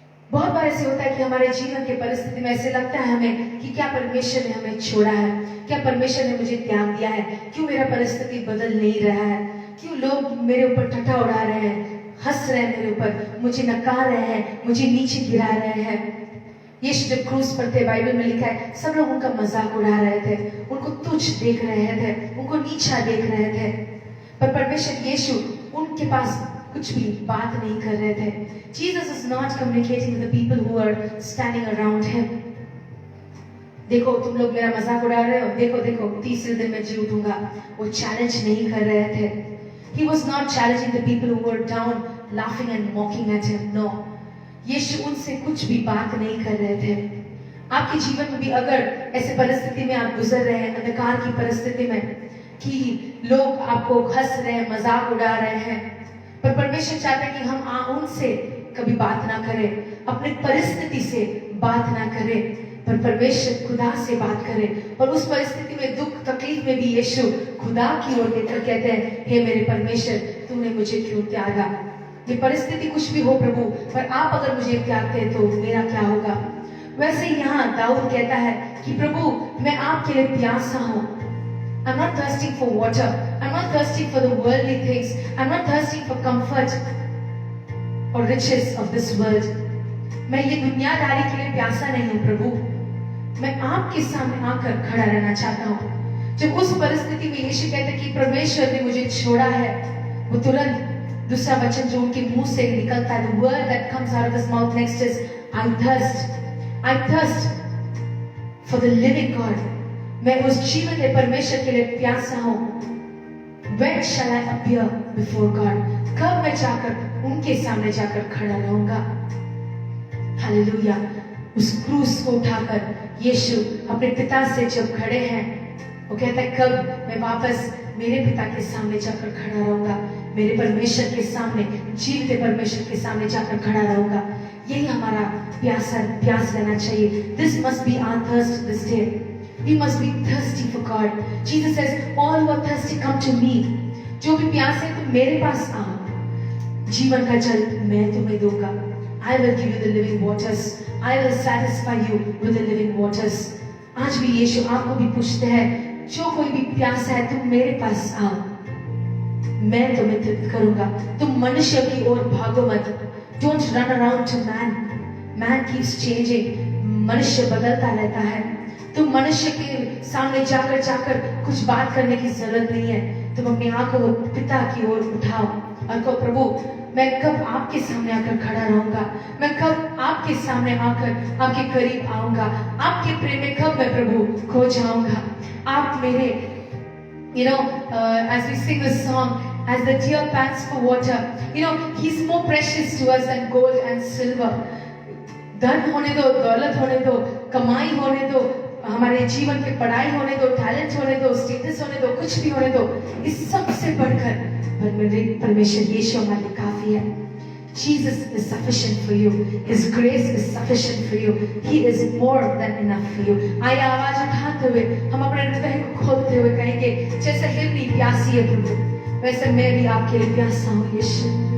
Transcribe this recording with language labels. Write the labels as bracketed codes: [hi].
[hi] बहुत बार ऐसे होता है कि हमारे जीवन के परिस्थिति में ऐसे लगता है हमें कि क्या परमेश्वर ने हमें छोड़ा है, क्या परमेश्वर ने मुझे त्याग दिया है, क्यों मेरा परिस्थिति बदल नहीं रहा है, क्यों लोग मेरे ऊपर ठट्ठा उड़ा रहे हैं, हंस रहे हैं मेरे ऊपर, मुझे नकार रहे हैं, मुझे नीचे गिरा रहे हैं। यीशु जब क्रूस पर थे, बाइबल में लिखा है, सब लोग उनका मजाक उड़ा रहे थे, उनको तुच्छ देख रहे थे, उनको नीचा देख रहे थे। पर परमेश्वर यीशु उनके पास कुछ भी बात नहीं कर रहे थे। [en] Jesus is not communicating with the people who are standing around him. [hi] देखो तुम लोग मेरा मजाक उड़ा रहे हो, देखो देखो तीसरे दिन मैं जी उठूंगा। वो चैलेंज नहीं कर रहे थे। [en] He was not challenging the people who were down, laughing and mocking at him. No. [hi] यीशु उनसे कुछ भी बात नहीं कर रहे थे। आपके जीवन में भी अगर ऐसे परिस्थिति में आप गुजर रहे हैं, अंधकार की परिस्थिति में, कि लोग आपको हंस रहे हैं, मजाक उड़ा रहे हैं, पर परमेश्वर चाहता है कि हम उनसे कभी बात ना करें, अपनी परिस्थिति से बात ना करें, पर परमेश्वर खुदा से बात करें। और उस परिस्थिति में, दुख तकलीफ में भी यीशु खुदा की ओर देखकर कहते हैं, हे मेरे परमेश्वर, तूने मुझे क्यों त्यागा? ये परिस्थिति कुछ भी हो प्रभु, पर आप अगर मुझे त्यागते हैं तो मेरा क्या होगा? वैसे यहाँ दाऊद कहता है कि प्रभु मैं आपके लिए प्यासा हूँ। [en] I'm not thirsting for water. I'm not thirsting for the worldly things. I'm not thirsting for comfort or riches of this world. [hi] मैं ये दुनियादारी के लिए प्यासा नहीं हूँ प्रभु। मैं आपके सामने आकर खड़ा रहना चाहता हूँ। जब उस परिस्थिति में यीशु कहते कि परमेश्वर ने मुझे छोड़ा है, वो तुरंत दूसरा वचन जो उनके मुंह से निकलता है, [en] the word that comes out of his mouth next is, I thirst for the living God. [hi] मैं उस जीवन के परमेश्वर के लिए प्यासा हूँ। [en] When shall I appear before God? [hi] कब मैं जाकर उनके सामने जाकर खड़ा रहूंगा? हालेलुया। उस क्रूस को उठाकर यीशु अपने पिता से जब खड़े हैं, वो कहता है कब मैं वापस मेरे पिता के सामने जाकर खड़ा रहूंगा, मेरे परमेश्वर के सामने, जीवित परमेश्वर के सामने जाकर खड़ा रहूंगा। यही हमारा प्यास रहना चाहिए। [en] This must be our thirst this day. We must be thirsty for God. Jesus says, all who are thirsty come to me. [hi] जो भी प्यास है तुम मेरे पास आओ, जीवन का जल मैं तुम्हें दूंगा। [en] I will give you the living waters. I will satisfy you with the living waters. [hi] आज भी यीशु आपको भी पूछते हैं, जो कोई भी प्यासा है तुम मेरे पास आओ, मैं तुम्हें तृप्त करूंगा। तुम मनुष्य की ओर भागो मत। [en] Don't run around to man. Man keeps changing. [hi] मनुष्य बदलता रहता है। तुम मनुष्य के सामने जाकर कुछ बात करने की जरूरत नहीं है। तुम अपनी आंखों को पिता की ओर उठाओ और कहो, प्रभु मैं कब आपके सामने आकर खड़ा रहूंगा, मैं कब आपके सामने आकर आपके करीब आऊंगा, आपके प्रेम में कब मैं प्रभु खो जाऊंगा। आप मेरे [en] as we sing this song, as the deer pants for water, he's more precious to us than gold and silver. [hi] धन होने दो, दौलत होने दो, कमाई होने दो, हमारे जीवन के पढ़ाई होने दो, टैलेंट होने दो, स्टेटस होने दो, कुछ भी होने दो, इस सबसे बढ़कर परमेश्वर यीशु हमारे लिए काफी है। [en] Jesus is sufficient for you. His grace is sufficient for you. He is more than enough for you. [hi] आइए आवाज उठाते हुए हम अपने हृदय को खोलते हुए कहेंगे, जैसे हिरनी प्यासी है प्रभु, वैसे मैं भी आपके लिए प्यासा हूँ यीशु।